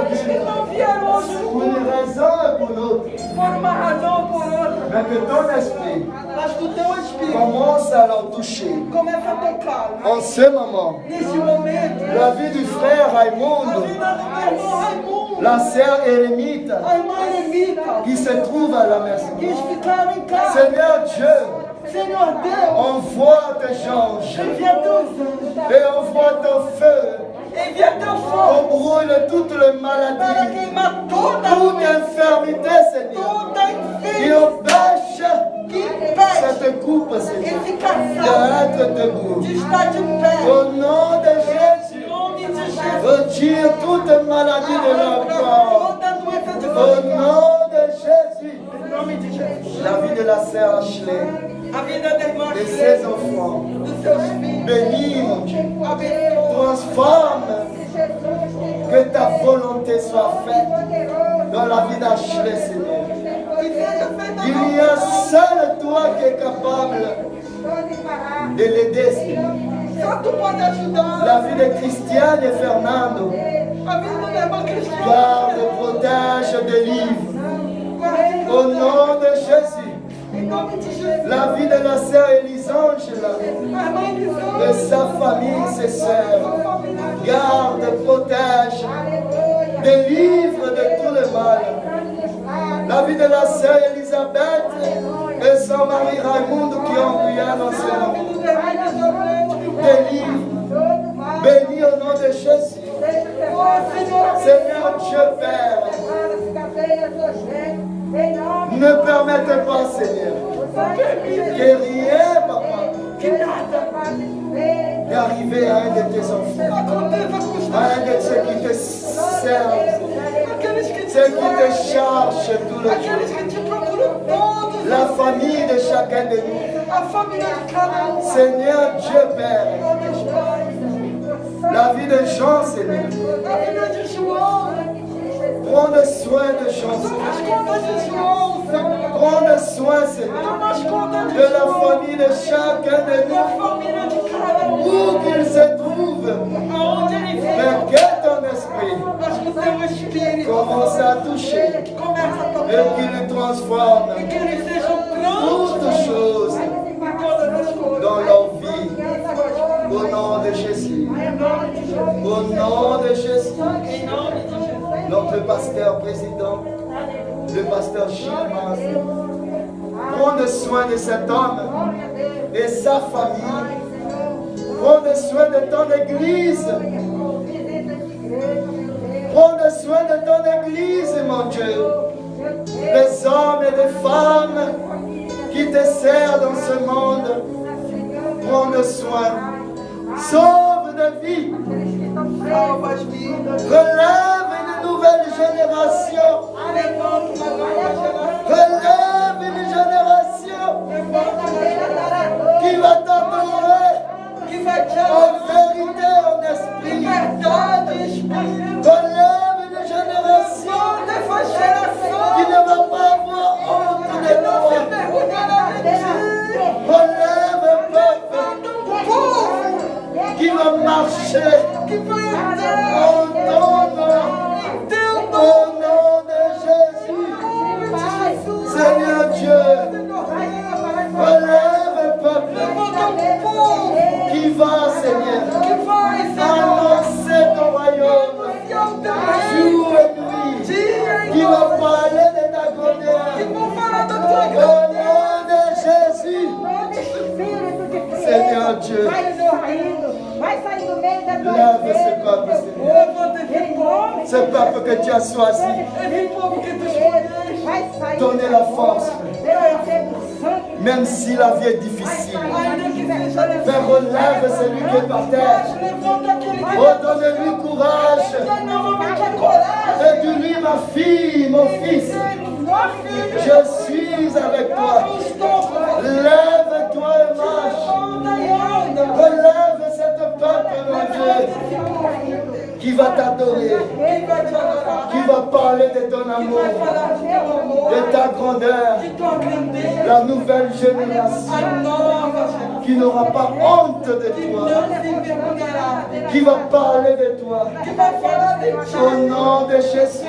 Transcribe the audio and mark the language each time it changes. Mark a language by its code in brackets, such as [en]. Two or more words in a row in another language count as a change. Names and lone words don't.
[pt] todos que [fr] culte, [pt] não vieram hoje no [fr] pour une [pt] culto, [fr] raison et pour l'autre. [pt] por uma razão ou por outra, [fr] Mais que ton esprit [pt] mas que o teu Espírito [fr] commence à leur toucher. [pt] começa a tocá-lo. [fr] En ce moment, [pt] Neste momento, [fr] la vie du frère [pt] a Raimundo, vida do meu irmão Raimundo, [fr] la sœur Eremite, [pt] a irmã Eremita, [fr] qui se trouve à la maison. [pt] que eles ficaram em casa. [fr] Seigneur Dieu, [pt] Senhor Deus, [fr] envoie tes anges [pt] envia teus anjos, [fr] et envoie ton feu [pt] envia teu [fr] pour [pt] fogo [fr] brûler toutes les [pt] para [fr] maladies, [pt] queimar toda a [fr] toute [pt] doença, [fr] infirmité, Seigneur, [pt] toda a [fr] qui [pt] enfermidade [fr] empêche [pt] que impede [fr] cette coupe, Seigneur, [pt] esse casal [fr] d'être debout. [pt] de estar de pé. [fr] Au nom de Jésus, [pt] Em nome de Jesus, [fr] retire toute maladie de leur corps. [pt] toda doença de [fr] Au [pt] você. [fr] nom de Jésus, [pt] Em nome de Jesus. [fr] la vie de la sœur Ashley, [pt] A vida da irmã de Sheila, [fr] ses enfants, [pt] dos seus filhos, [fr] bénis, mon Dieu. [pt] abençoa. [fr] Transforme, que ta volonté soit faite dans la vie d'Ashley, Seigneur. [pt] Que seja feita a [fr] Il y a seul toi qui es capable de l'aider, Seigneur. [pt] Só tu pode ajudar. [fr] La vie de Christiane et Fernando, [pt] A vida da irmã Cristina. [fr] garde, protège, délivre. [pt] Guarde [fr] Au nom de Jésus, [pt] em nome de Jesus. [fr] la vie de la sœur Elisangela [pt] A irmã [fr] et [pt] Elisângela, [fr] sa famille, ses sœurs, garde, protège, délivre de tout le mal. La vie de la sœur Elisabeth et son mari Raimundo qui ont prié dans ce [pt] a [fr] nom. [pt] vida da irmã Elizabeth. [fr] Délivre, bénis au nom de Jésus. [pt] Oh, Senhor, [fr] Seigneur Dieu Père, ne permettez pas, Seigneur, que rien, Papa, [pt] que nada [fr] n'arrive à un de tes enfants, [pt] aconteça com os [fr] à un [pt] teus [fr] de ceux qui te servent, [pt] aqueles que te [fr] ceux qui te [pt] servem, [fr] cherchent tout le [pt] aqueles [fr] jour. [pt] que te procuram todos, [fr] La famille de chacun de nous. [pt] a família de cada um. [fr] Seigneur Dieu Père, [pt] Meus pais, [fr] la vie de Jean, Seigneur, [pt] a vida de João, [fr] prends soin de Jean, [pt] toma as [fr] Seigneur. [pt] contas de João, Senhor. [fr] Prends soin, Seigneur, [pt] Toma as contas [fr] de la [pt] João, [fr] famille de chacun de [pt] da [fr] nous, [pt] família de cada um, [fr] où qu'il se trouve. [pt] aonde ele [fr] Mais [pt] vem, [fr] que ton esprit [pt] mas que o teu Espírito [fr] commence à toucher [pt] começa a [fr] et [pt] tocar, [fr] qu'il transforme [pt] e que eles sejam grandes [fr] toutes choses [pt] em todas as coisas. [fr] dans leur vie. Au nom de Jésus. [pt] Em nome de Jesus. [fr] Au nom de Jésus. [pt] Em nome de Jesus. [fr] Notre pasteur président, le pasteur Gilles Manzi, prends soin de cet homme et sa famille. Prends soin de ton église. Prends soin de ton église, mon Dieu. Les hommes et les femmes qui te servent dans ce monde. Prends soin. Sauve de vie. [pt] Salva as vidas. [fr] Relève une nouvelle génération. [pt] Levanta uma nova geração. [fr] Relève une génération [pt] Levanta uma geração [fr] qui va t'adorer [pt] que vai te [fr] en [pt] amar. [fr] vérité, en [pt] Em [fr] esprit. [pt] verdade, Espírito. [fr] Relève une génération [pt] Levanta essa geração [fr] qui ne va pas avoir honte de [pt] que não se [fr] toi. [pt] envergonhará de ti. [fr] Relève un peuple [pt] Um povo [fr] qui va marcher [pt] que vai [fr] en [pt] andar [fr] ton nom. [pt] em teu [fr] Au [pt] nome. [fr] nom de Jésus. Seigneur Dieu, relève un peuple [pt] Levanta um povo [fr] qui va, Seigneur, [pt] que vai, Senhor, [fr] annoncer ton royaume [pt] anunciar o teu reino. [fr] jour et nuit, [pt] Dia e [fr] qui va [pt] noite. [fr] parler de ta [pt] Que [fr] grandeur, [pt] vão falar da tua [fr] Seigneur Dieu. [pt] Vai sorrindo. Vai sair do meio da tua [fr] Lève ce [pt] igreja. [fr] peuple, Seigneur. Ce peuple que tu as choisi. [pt] Vai sair. [fr] Donnez la force. [pt] Pelo Espírito Santo. [fr] Même si la vie est difficile. [pt] Ainda que seja [fr] Père, relève celui qui est par terre. Oh, donne-lui courage. Et dis-lui, ma fille, mon fils, je suis avec toi. Lève-toi et marche. Relève cette peuple, mon Dieu, qui va t'adorer, qui va parler de ton amour, de ta grandeur, la nouvelle génération qui n'aura pas honte de toi, qui va parler de toi, au nom de Jésus.